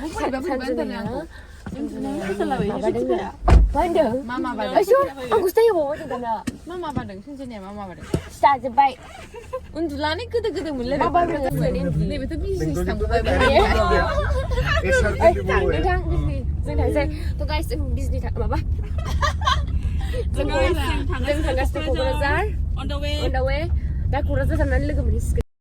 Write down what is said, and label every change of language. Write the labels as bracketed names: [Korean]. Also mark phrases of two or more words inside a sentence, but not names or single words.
[Bodo] होनदों मा माबादों आं गुस्ताय होबावबाय दाना मा माबादों सनजनाया मा माबादों जाजोब्बाय उन्दुलानै गोदो गोदो मोनलाय नैबेथ' बिजनेस थांबाय नोंथां जों थांसै थ' गाइस जों बिजनि माबा जों थांगासिनो क'क्राझार [English] on the way [Bodo] दा क'क्राझार थांनानै लोगो मोनहैसिगोन